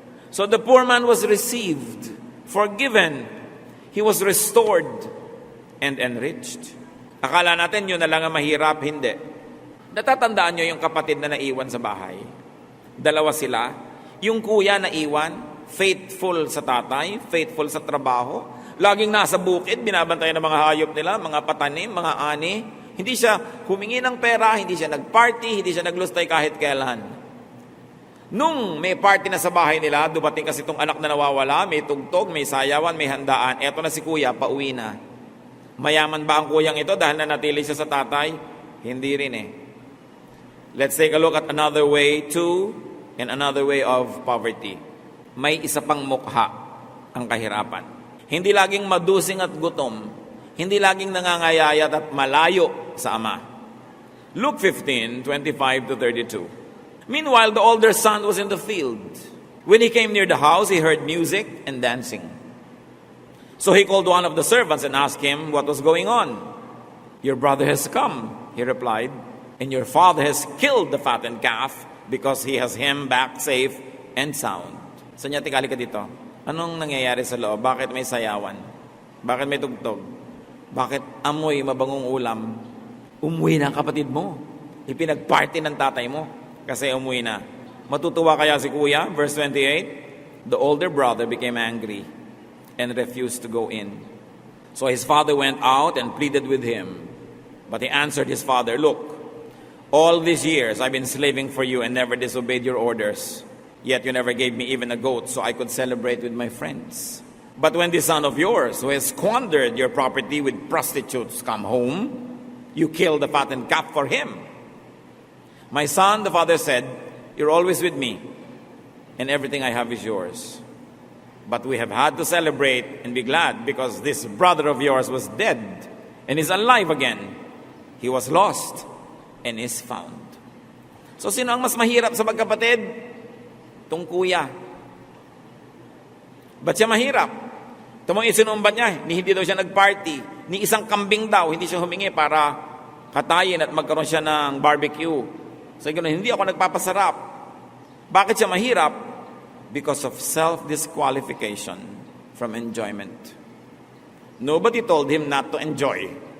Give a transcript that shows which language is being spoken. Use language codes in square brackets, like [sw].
[en] So the poor man was received, forgiven, he was restored, and enriched. [tl] Akala natin yun na lang ang mahirap, hindi. Natatandaan nyo yung kapatid na naiwan sa bahay? Dalawa sila. Yung kuya na iwan, faithful sa tatay, faithful sa trabaho, laging nasa bukid, binabantayan ng mga hayop nila, mga patanim, mga ani. Hindi siya humingi ng pera, hindi siya nagparty, hindi siya naglustay kahit kailan. Nung may party na sa bahay nila, dumating kasi itong anak na nawawala, may tugtog, may sayawan, may handaan. Eto na si kuya, pauwi na. Mayaman ba ang kuyang ito dahil nanatili siya sa tatay? Hindi rin eh. [en] Let's take a look at another way to and another way of poverty. [tl] May isa pang mukha ang kahirapan. Hindi laging madusing at gutom. Hindi laging nangangayayat at malayo sa Ama. Luke 15:25-32. [en] Meanwhile, the older son was in the field. When he came near the house, he heard music and dancing. So he called one of the servants and asked him what was going on. Your brother has come, he replied, and your father has killed the fattened calf because he has him back safe and sound. [tl] So niya, tikali ka dito. Anong nangyayari sa loob? Bakit may sayawan? Bakit may tugtog? Bakit amoy mabangong ulam? Umuwi na kapatid mo. Ipinagparty ng tatay mo kasi umuwi na. Matutuwa kaya si kuya? [en] Verse 28, the older brother became angry and refused to go in. So his father went out and pleaded with him. But he answered his father, look, all these years I've been slaving for you and never disobeyed your orders. Yet you never gave me even a goat so I could celebrate with my friends. But when this son of yours, who has squandered your property with prostitutes, come home, you kill the fattened calf for him. My son, the father said, you're always with me, and everything I have is yours. But we have had to celebrate and be glad because this brother of yours was dead and is alive again. He was lost and is found. [tl] So sino ang mas mahirap sa magkapatid? Itong kuya. Ba't siya mahirap? Ito mong isinumban niya, hindi daw siya nagparty. Ni isang kambing daw, hindi siya humingi para hatayin at magkaroon siya ng barbecue. So ganoon, hindi ako nagpapasarap. Bakit siya mahirap? [en] Because of self-disqualification from enjoyment. Nobody told him not to enjoy.